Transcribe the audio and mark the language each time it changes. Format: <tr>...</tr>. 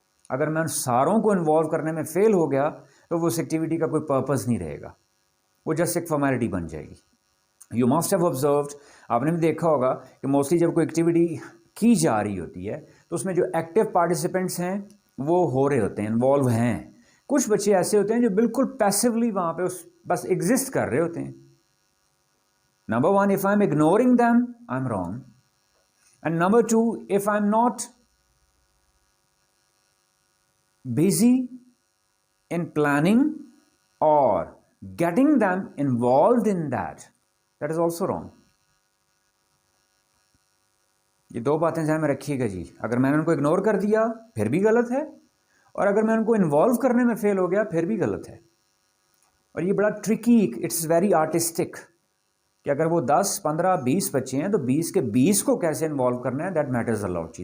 <ur>اگر میں ان ساروں کو انوالو کرنے میں فیل ہو گیا تو وہ اس ایکٹیویٹی کا کوئی پرپز نہیں رہے گا، وہ جسٹ ایک فارمیلٹی بن جائے گی.</ur> <en>you must have observed,</en> <ur>آپ نے بھی دیکھا ہوگا کہ موسٹلی جب کوئی ایکٹیویٹی کی جا رہی ہوتی ہے تو اس میں جو ایکٹیو پارٹیسپینٹس ہیں وہ ہو رہے ہوتے ہیں، انوالو ہیں. کچھ بچے ایسے ہوتے ہیں جو بالکل پیسولی وہاں پہ بس ایگزسٹ کر رہے ہوتے ہیں.</ur> <en>Number one, if I'm ignoring them, I'm wrong. And number two, if I'm not busy in planning or getting them involved in that is also wrong.</en> <ur>یہ دو باتیں ذہن میں رکھیے گا جی. اگر میں نے ان کو اگنور کر دیا پھر بھی غلط ہے، اور اگر میں ان کو انوالو کرنے میں فیل ہو گیا پھر بھی غلط ہے. اور یہ بڑا ٹرکی،</ur> <en>it's very artistic</en> <ur>کہ اگر وہ 10 15 20 بچے ہیں تو 20 کے 20 کو کیسے انوالو کرنا ہے،</ur> <en>That matters a lot جی.</en>